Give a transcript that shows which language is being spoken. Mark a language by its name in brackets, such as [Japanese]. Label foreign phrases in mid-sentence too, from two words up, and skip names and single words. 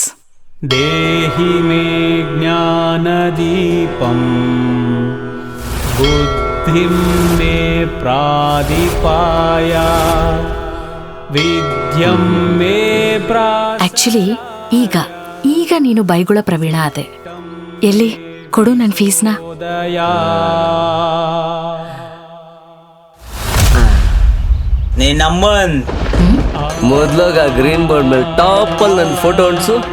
[Sanskrit] देहि मे ज्ञानदीपं बुद्धिं मे प्रादिपाय विद्यं मे [Kannada] ಆಕ್ಚುಲಿ ಈಗ ನೀನು ಬೈಗುಳ ಪ್ರವೀಣ ಆದೆ. ಎಲ್ಲಿ ಕೊಡು ನನ್ನ ಫೀಸ್ನ. ನೀನ್ ನಮ್ಮನ್ ಮೊದ್ಲಾಗ [English] green board [Kannada] ಮೇಲೆ ಟಾಪ್ ಅಲ್ಲಿ ನನ್ನ ಫೋಟೋ ಅನ್ಸು.